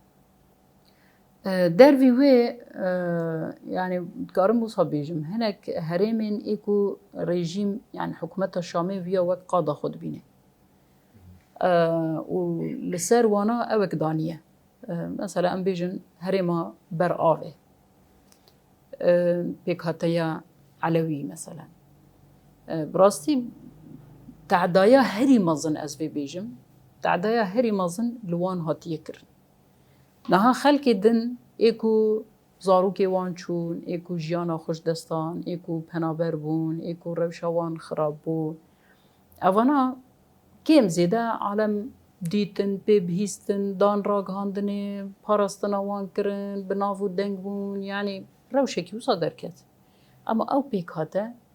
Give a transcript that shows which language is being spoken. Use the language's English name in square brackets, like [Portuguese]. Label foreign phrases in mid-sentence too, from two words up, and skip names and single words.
[Kurdish] دەروی وێ یعنی دکارم وسا بێژم هەنێک هەرێمێن ئێک و ڕێژیم یعنی حکوومەتە شامێ ویە وەک قادا خۆ دبینێ و لەسەر وانە ئەوەک دانیە مەسەلا ئەم بێژن هەرێما بەرئاوێ پێکهاتەیە علەوی مەسەلا بڕاستی تعدایە هەری مەزن ئەس vê bêjim تعدایە هەری مەزن li wan hatiye kirin niha xelkê din ê ku zarokê wan çûn ê ku jiyana xweş destan ê ku penaber bûn ê ku rewşa wan xirab bû evana kêm zêde alem dîtin pê bihîstin dan ragihandinê parastina wan kirin bi nav û deng bûn yanî rewşekî wisa derket ama ew pêk hate